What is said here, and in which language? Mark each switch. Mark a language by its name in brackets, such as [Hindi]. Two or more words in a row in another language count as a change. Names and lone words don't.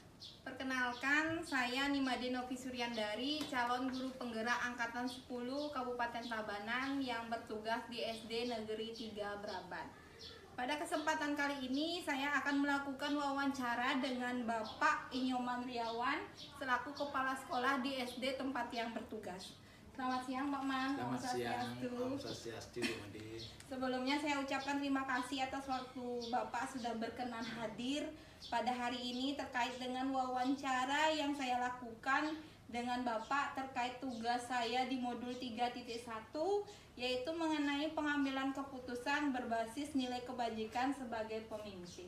[Indonesian] Perkenalkan, saya Nimade Novi Suryandari, calon guru penggerak Angkatan 10 Kabupaten Tabanan yang bertugas di SD Negeri 3 Braban. Pada kesempatan kali ini, saya akan melakukan wawancara dengan Bapak Inyoman Riawan selaku Kepala Sekolah di SD tempat yang bertugas. Selamat siang, Pak Man. Selamat siang, Om Swastiastu. Sebelumnya saya ucapkan terima kasih atas waktu Bapak sudah berkenan hadir pada hari ini terkait dengan wawancara yang saya lakukan dengan Bapak terkait tugas saya di modul 3.1, yaitu mengenai pengambilan keputusan berbasis nilai kebajikan sebagai pemimpin.